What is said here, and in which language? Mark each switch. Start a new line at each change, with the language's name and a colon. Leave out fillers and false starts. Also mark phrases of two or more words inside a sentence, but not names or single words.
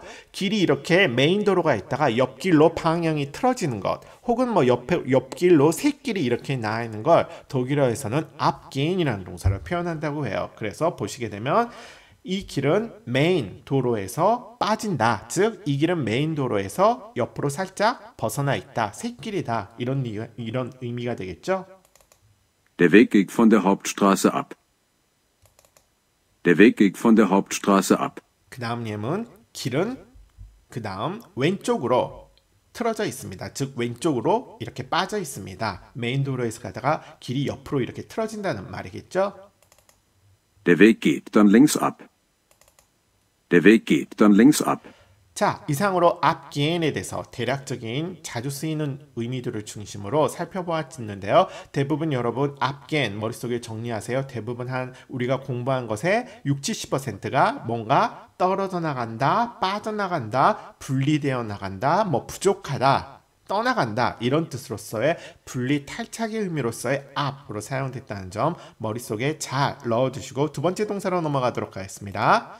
Korean: 길이 이렇게 메인 도로가 있다가 옆길로 방향이 틀어지는 것 혹은 뭐 옆길로 샛길이 이렇게 나와 있는 걸 독일어에서는 앞게인이라는 동사로 표현한다고 해요. 그래서 보시게 되면 이 길은 메인 도로에서 빠진다. 즉, 이 길은 메인 도로에서 옆으로 살짝 벗어나 있다. 샛길이다. 이런 의미가 되겠죠?
German: Der Weg geht von der Hauptstraße ab. Der Weg geht von der Hauptstraße ab.
Korean: 그 다음 예문 길은 그 다음 왼쪽으로 틀어져 있습니다. 즉 왼쪽으로 이렇게 빠져 있습니다. 메인 도로에서 가다가 길이 옆으로 이렇게 틀어진다는 말이겠죠?
German: Der Weg geht dann links ab. Der Weg geht dann links ab.
Korean: 자, 이상으로 앞기엔에 대해서 대략적인 자주 쓰이는 의미들을 중심으로 살펴보았는데요. 대부분 여러분 앞기엔 머릿속에 정리하세요. 대부분 우리가 공부한 것의 60-70%가 뭔가 떨어져 나간다, 빠져나간다, 분리되어 나간다, 뭐 부족하다, 떠나간다 이런 뜻으로서의 분리 탈착의 의미로서의 앞으로 사용됐다는 점 머릿속에 잘 넣어두시고 두 번째 동사로 넘어가도록 하겠습니다.